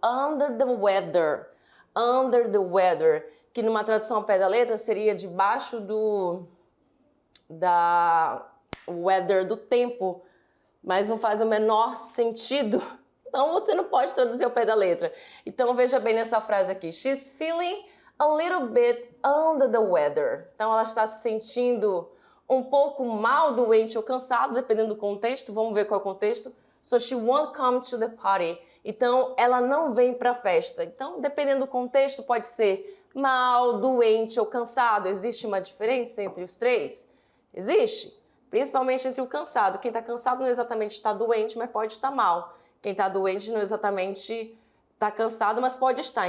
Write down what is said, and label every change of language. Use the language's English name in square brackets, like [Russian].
[English] Under the weather. Under the weather. [Portuguese] Que numa tradução ao pé da letra seria debaixo da weather, do tempo. Mas não faz o menor sentido. Então você não pode traduzir ao pé da letra. Então veja bem nessa frase aqui. [English] She's feeling a little bit under the weather. [Portuguese] Então ela está se sentindo um pouco mal, doente ou cansado, dependendo do contexto. Vamos ver qual é o contexto. [English] So she won't come to the party. [Portuguese] Então ela não vem para a festa. Então, dependendo do contexto, pode ser mal, doente ou cansado. Existe uma diferença entre os três? Existe. Principalmente entre o cansado. Quem está cansado não exatamente está doente, mas pode estar mal. Quem está doente não exatamente está cansado, mas pode estar.